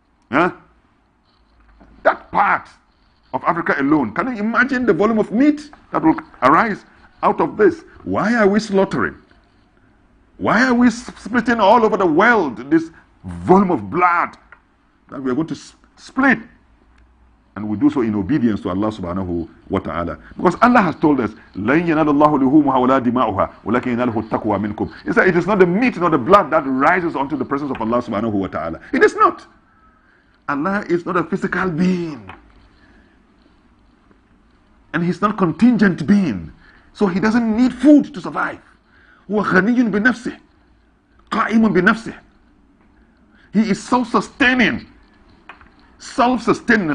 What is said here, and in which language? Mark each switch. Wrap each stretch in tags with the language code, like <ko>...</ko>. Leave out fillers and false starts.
<en>That part of Africa alone. Can you imagine the volume of meat that will arise out of this? Why are we slaughtering? Why are we splitting all over the world this volume of blood that we are going to split? And we do so in obedience to Allah subhanahu wa ta'ala. Because Allah has told us,</en> <ar>لَن يَنَالَ اللَّهُ لُحُومُهَا وَلَا دِمَاؤُهَا وَلَكِنْ يَنَالُهُ التَّقْوَى مِنْكُمْ.</ar> <en>He said, it is not the meat nor the blood that rises onto the presence of Allah subhanahu wa ta'ala. It is not. Allah is not a physical being. And He's not a contingent being. So He doesn't need food to survive.</en> <ar>هو غني بنفسه قائم بنفسه.</ar> <en>He is self-sustaining. Self-sustaining.</en>